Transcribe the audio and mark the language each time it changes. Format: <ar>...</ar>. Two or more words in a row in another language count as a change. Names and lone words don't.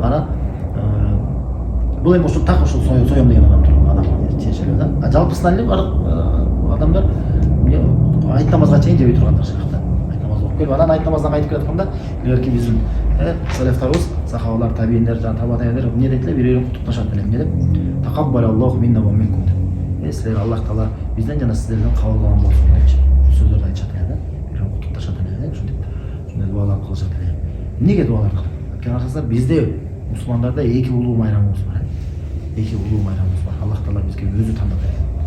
<ky>Анан бул эми ошол так ошол соем деген адам турган адам чечилет да. Жалпысынан эле бар адамдар айт намазга чейин жебей турган жакшыраак да. Айт намаз окуп келип анан айт намаздан кайтып келатканда илгерки биздин салафтарыбыз, сахабалар, табииндер, жана таба табииндер эмне дейт эле, бири-бирин куттукташат эле, эмне деп?</ky> <ar>تقبل الله منا ومنكم деп.</ar> <ky>Силер Аллах Таала бизден жана сиздерден кабыл кылган болсун депчи сөздөрдү айтышат эле да. Бирин куттукташат эле, ошондой дуалар кылышат эле. Эмнеге дуалар кылат? Анткени аркасында бизде мусулмандарда эки улуу майрамыбыз бар. Эки улуу майрамыбыз бар. Аллах Таала бизге өзү тандап берген.</ky>